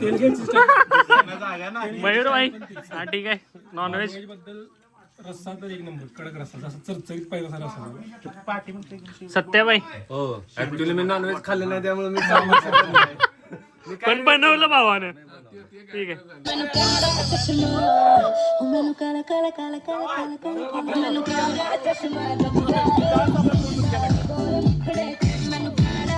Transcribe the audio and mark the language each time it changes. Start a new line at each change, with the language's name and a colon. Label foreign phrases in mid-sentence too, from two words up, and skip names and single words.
Marathi: तेल घ्यायची जागा नाही. मयूर भाई हा ठीक आहे. नॉनव्हेज बद्दल रस्सा तर एक नंबर कडक रस्सा जसं चरचरीत पाहिजे असा रस्सा. सत्याबाई हो ऍक्च्युली मी नॉनव्हेज खाल्लं नाही त्यामुळे मी पण बनवलं भावानं. ठीक आहे. Umenu kala kala kala kala kala kala umenu kala chashma